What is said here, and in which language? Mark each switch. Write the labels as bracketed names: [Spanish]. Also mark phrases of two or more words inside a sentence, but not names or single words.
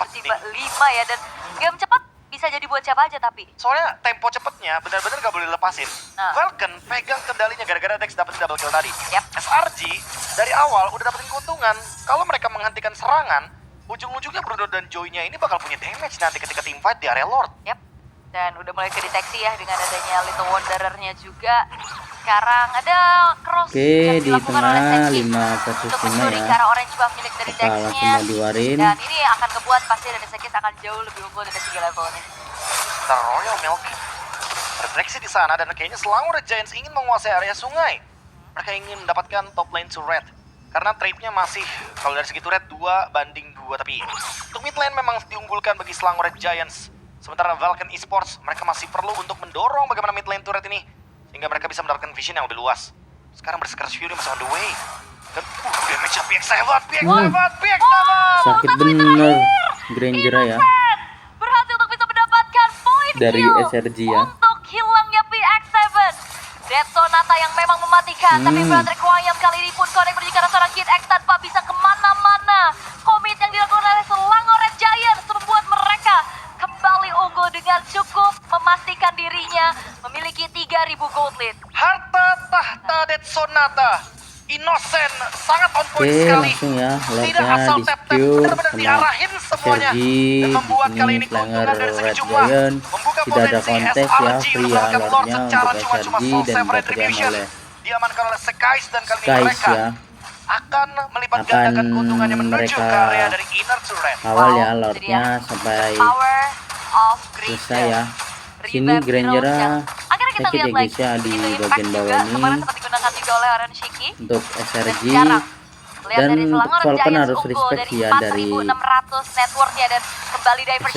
[Indonesian] Tiba-tiba 5 ya, dan game cepat bisa jadi buat siapa aja tapi. Soalnya tempo cepetnya benar-benar gak boleh lepasin. Nah. Falcon pegang kendalinya gara-gara Dex dapetin [English] double kill [Indonesian] tadi. Yap. SRG dari awal udah dapetin keuntungan. Kalau mereka menghentikan serangan, ujung-ujungnya Bruno dan Joy-nya ini bakal punya damage nanti ketika [English] team fight [Indonesian] di area Lord. Yap. Dan udah mulai kedeteksi ya dengan adanya Little Wanderer-nya juga. Sekarang ada cross Oke, yang di dilakukan oleh tengah Sekis 5 versus untuk 5 mencuri ya. ke arah [English] orange buff [Indonesian] milik dari Apakah Dex-nya. langsung mau diwarin? Dan ini akan kebuat pasti dari Sekis akan jauh lebih unggul dari segi level ini. The Royal Milk refleksi di sana dan kayaknya Selangor Red Giants ingin menguasai area sungai. Mereka ingin mendapatkan [English] top lane to red. [Indonesian] Karena trade-nya masih, kalau dari segi turret 2-2, tapi untuk [English] mid lane [Indonesian] memang diunggulkan bagi Selangor Red Giants. Sementara Vulcan Esports, mereka masih perlu untuk mendorong bagaimana [English] mid lane turret [Indonesian] ini, sehingga mereka bisa mendapatkan vision yang lebih luas. Sekarang Berserker's Fury masih [English] on the way. [Indonesian] Dan damage-nya PX7. Sakit bener Granger ya Berhasil untuk bisa mendapatkan poin dari kill SRG ya. untuk hilangnya PX7. Dead Sonata yang memang mematikan, tapi Broderick Wayam kali ini pun connect menuju ke arah seorang Kid X tanpa bisa kemana-mana. Commit yang dilakukan oleh Selangor Red Giants membuat mereka kembali unggul dengan cukup memastikan dirinya memiliki 3.000 [English] gold lead. [Indonesian] Harta tahta Dead Sonata. Innocent, sangat [English] on point [Indonesian] Oke, sekali. langsung ya Tidak Lordnya asal di tap-tap, secure benar-benar sama diarahin semuanya. SRG. Dan membuat kali ini Selangor keuntungan dari segi Red jumlah. Giant Membuka tidak ada potensi kontes ya, SRG free untuk ya mendapatkan Lord Lordnya secara untuk cuma-cuma SRG full dan save dapatkan retribution. oleh Diamankan oleh Sekais dan kali ini Skies mereka ya. akan melipat Akan gandakan keuntungannya menuju mereka ke area dari [English] inner to red. [Indonesian] Awal ya Wow, Lordnya jadi sampai [English] Power of [Indonesian] selesai ya. Sini Revamp Granger Heroes yang akhirnya kita sakit lihat ya lagi. guys ya di Begitu impact bagian juga, bawah ini kemarin sempat digunakan juga oleh Orange Shiki. untuk Dan SRG. sekarang lihat Dan dari Selangor Falcon Giants harus unggul respect dari ya dari 4.600 [English] net worth- [Indonesian] nya dan kembali diversion